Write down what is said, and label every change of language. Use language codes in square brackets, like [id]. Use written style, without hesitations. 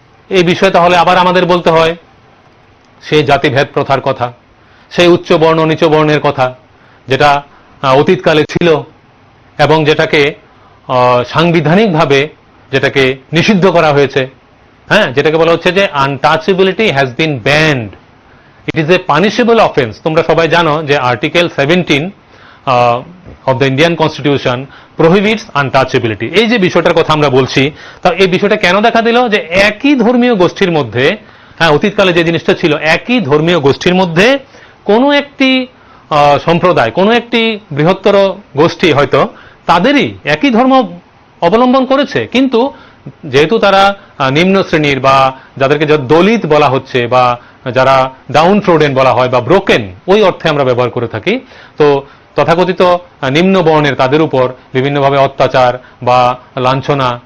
[bn] এই বিষয়ে তাহলে আবার আমাদের বলতে হয় সেই জাতিভেদ প্রথার কথা, সেই উচ্চ বর্ণ নিচ বর্ণের কথা, যেটা অতীতকালে ছিল এবং যেটাকে সাংবিধানিকভাবে যেটাকে নিষিদ্ধ করা হয়েছে, হ্যাঁ, যেটাকে বলা হচ্ছে যে [en] Untouchability has been banned, it is a punishable offence. [bn] তোমরা সবাই জানো যে article 17 [en] of the Indian Constitution prohibits untouchability। [bn] এই যে বিষয়টার কথা আমরা বলছি, তা এই বিষয়টা কেন দেখা দিল, যে একই ধর্মীয় গোষ্ঠীর মধ্যে, হ্যাঁ, অতীতকালে যে জিনিসটা ছিল, একই ধর্মীয় গোষ্ঠীর মধ্যে কোনো একটি সম্প্রদায়, কোনো একটি বৃহত্তর গোষ্ঠী হয়তো তাদেরই একই ধর্ম অবলম্বন করেছে, কিন্তু যেহেতু তারা নিম্ন শ্রেণীর বা যাদেরকে দলিত বলা হচ্ছে বা যারা ডাউন ট্রোডেন বলা হয় বা ব্রোকেন, ওই অর্থে আমরা ব্যবহার করে থাকি, তো তথাকথিত নিম্ন বর্ণের তাদের উপর বিভিন্নভাবে অত্যাচার বা লাঞ্ছনা